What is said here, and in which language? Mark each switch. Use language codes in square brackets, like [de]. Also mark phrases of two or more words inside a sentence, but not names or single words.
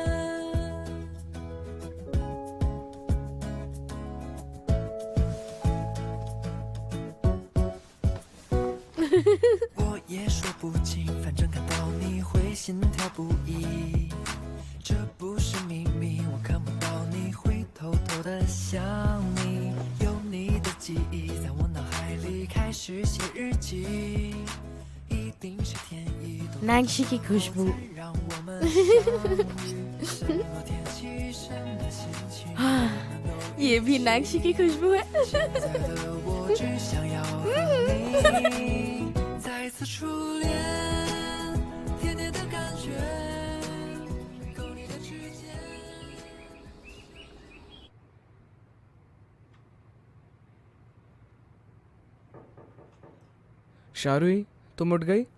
[zh] 我也说不清，反正看到你会心跳不已，这不是秘密，我看不到你会偷偷的想你，有你的记忆在我脑海里开始写日记，一定是天意。 [hi] नैंशी की खुशबू। [zh] 让我们相遇，什么天气，什么心情， [hi] ये भी नैंशी की खुशबू है। [zh] 现在的我只想要和你再次初恋，甜甜的感觉，勾你的指尖。 [hi] शारुई, तुम उठ गई?